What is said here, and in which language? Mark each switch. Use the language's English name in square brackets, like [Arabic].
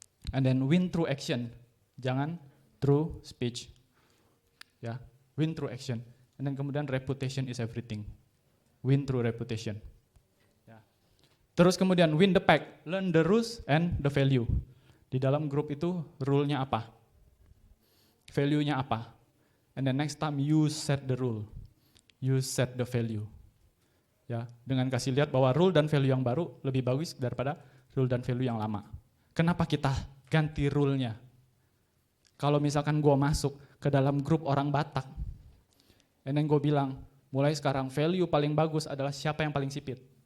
[English] And then win through action. [Indonesian] Jangan [English] through speech. Ya, win through action. And then [Indonesian] kemudian [English] reputation is everything. Win through reputation. Ya. [Indonesian] Terus kemudian [English] win the pack, learn the rules and the value. [Indonesian] Di dalam grup itu rule-nya apa? Value-nya apa? [English] And then next time you set the rule. You set the value. [Indonesian] Ya, dengan kasih lihat bahwa rule dan value yang baru lebih bagus daripada rule dan value yang lama. Kenapa kita ganti rule-nya? Kalau misalkan gue masuk ke dalam grup orang Batak, [English] and then [Indonesian] gue bilang, mulai sekarang value paling bagus adalah siapa yang paling sipit.